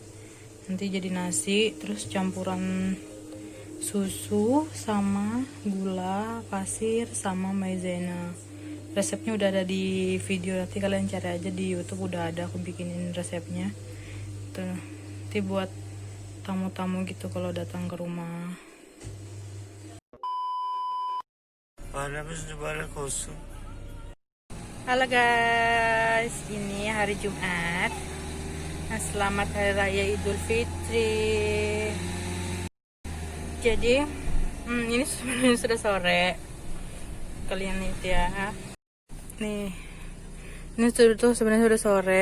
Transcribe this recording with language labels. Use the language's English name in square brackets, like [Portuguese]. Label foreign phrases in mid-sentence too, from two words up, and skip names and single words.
[Indonesian] Nanti jadi nasi, terus campuran susu sama gula pasir sama maizena. Resepnya udah ada di video, nanti kalian cari aja di YouTube, udah ada aku bikinin resepnya. Tuh, nanti buat tamu-tamu gitu kalau datang ke rumah. [Turkish] Bayramınız mübarek olsun. [Indonesian] Halo guys, ini hari Jumat. Nah, selamat Hari Raya Idul Fitri. Jadi, ini sebenarnya sudah sore. Kalian lihat ya. Nih, ini tuh sebenarnya sudah sore.